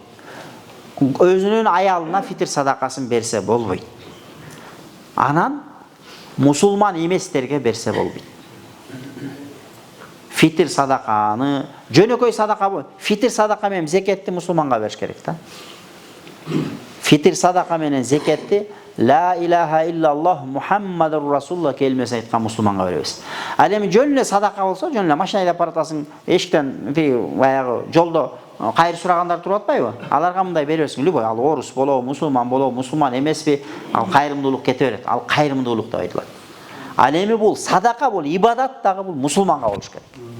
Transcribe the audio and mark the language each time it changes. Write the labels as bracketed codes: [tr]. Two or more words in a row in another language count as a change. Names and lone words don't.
[ky] Өзүнүн аялына фитир садакасын берсе болбойт. Анан мусулман эместерге берсе болбойт. Фитир садаканы, жөнөкөй садака бул. Фитир садака менен зекетти мусулманга бериш керек да. Фитир садака менен зекетти [ar] لا إله إلا الله محمد رسول الله [ky] келмесин айткан мусулманга беребиз. Ал эми жөн эле садака болсо, жөн эле машина айдап баратасың, эшиктен баягы жолдо кайыр сурагандар туруп атпайбы? Аларга мындай беребизсиң, любой, ал орус болобу, мусулман эмеспи, ал кайрымдуулук кете берет. Ал кайрымдуулук деп айтылат. Ал эми бул садака, бул ибадат дагы, бул мусулманга болуш керек.